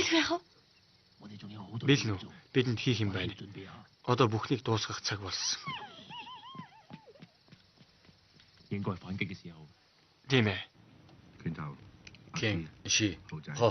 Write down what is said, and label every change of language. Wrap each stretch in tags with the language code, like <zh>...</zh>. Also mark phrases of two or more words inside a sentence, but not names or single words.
<mn>Тэгэл яах вэ? Бэлэн үү? Бидэнд хийх юм байна. Одоо бүхнийг дуусгах цаг болсон.</mn> <yue>應該反擊嘅時候，</yue> <mn>Тийм ээ.</mn> <yue>拳頭、 Кен, ши, хоо.</yue>